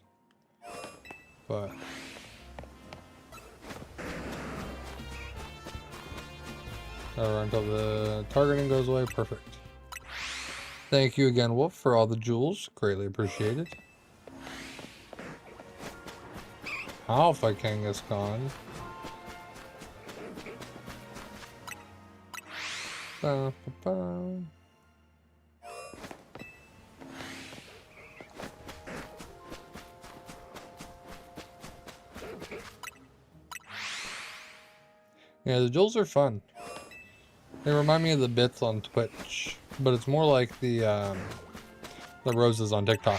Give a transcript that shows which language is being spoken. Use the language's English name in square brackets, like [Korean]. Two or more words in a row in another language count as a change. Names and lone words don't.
[English] But until the targeting goes away. Perfect. Thank you again, Wolf, for all the jewels. Greatly appreciated. Alpha Kangaskhan. Ba, ba, ba. Yeah, the jewels are fun. They remind me of the bits on Twitch, but it's more like the roses on TikTok.